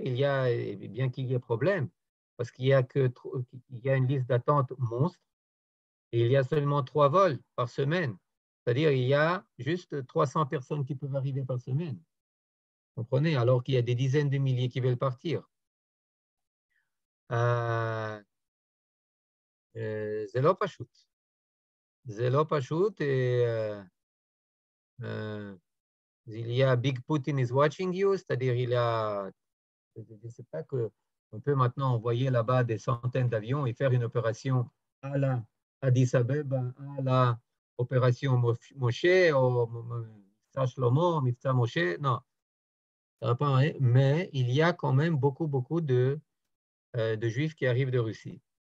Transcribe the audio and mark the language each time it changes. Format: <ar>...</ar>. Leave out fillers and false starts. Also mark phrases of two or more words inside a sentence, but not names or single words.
<fr>Bien qu'il y ait problème, parce qu'il y a une liste d'attente monstre et il y a seulement 3 vols par semaine. C'est-à-dire il y a juste 300 personnes qui peuvent arriver par semaine. Vous comprenez? Alors qu'il y a des dizaines de milliers qui veulent partir.</fr> <he>זה לא פשוט. זה לא פשוט,</he> <fr>il y a</fr> <en>Big Putin is watching you,</en> <fr>c'est-à-dire il y a, je ne sais pas qu'on peut maintenant envoyer là-bas des centaines d'avions et faire une opération à la Addis Abeba, à la opération Moshe, au Mifta Shlomo, Mifta Moshe, non, ça va pas, hein, mais il y a quand même beaucoup de Juifs qui arrivent de Russie.</fr>